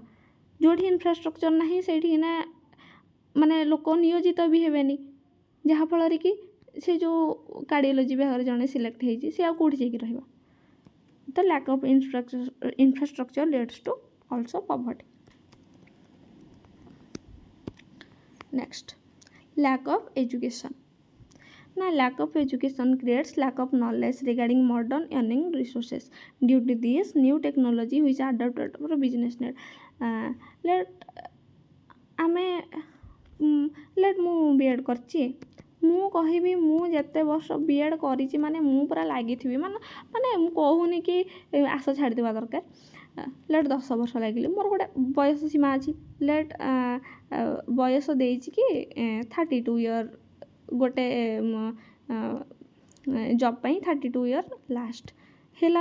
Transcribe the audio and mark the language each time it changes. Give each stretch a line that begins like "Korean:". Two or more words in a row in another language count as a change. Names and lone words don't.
Odia: ଯେଉଁଠି ଇନଫ୍ରାଷ୍ଟ୍ରକ୍ଚର ନାହିଁ ସେଇଠିକିନା ମାନେ ଲୋକ ନିୟୋଜିତ ବି ହେବେନି, ଯାହାଫଳରେ କି ସେ ଯେଉଁ କାର୍ଡ଼ିଓଲୋଜି ବିଭାଗରେ ଜଣେ ସିଲେକ୍ଟ ହେଇଛି ସେ ଆଉ କେଉଁଠି ଯାଇକି ରହିବ।
English: ତ lack of infrastructure leads to also poverty. next, lack of education. no lack of education creates lack of knowledge regarding modern earning resources due to this new technology which adopted for business need.
Odia: लेट ମୁଁ BEd କରିଛି, ମୁଁ କହିବି ମୁଁ ଯେତେ ବର୍ଷ BEd କରିଛି ମାନେ ମୁଁ ପୁରା ଲାଗିଥିବି, ମାନେ ମୁଁ କହୁନି କି ଆଶ ଛାଡ଼ିଦେବା ଦରକାର। ଲେଟ୍ 10 ବର୍ଷ ଲାଗିଲି, ମୋର ଗୋଟେ ବୟସ ସୀମା ଅଛି। ଲେଟ୍ ବୟସ ଦେଇଛି କି 32 ଇୟର୍ ଗୋଟେ ଜବ୍ ପାଇଁ 32 ଇୟର୍ ଲାଷ୍ଟ ହେଲା।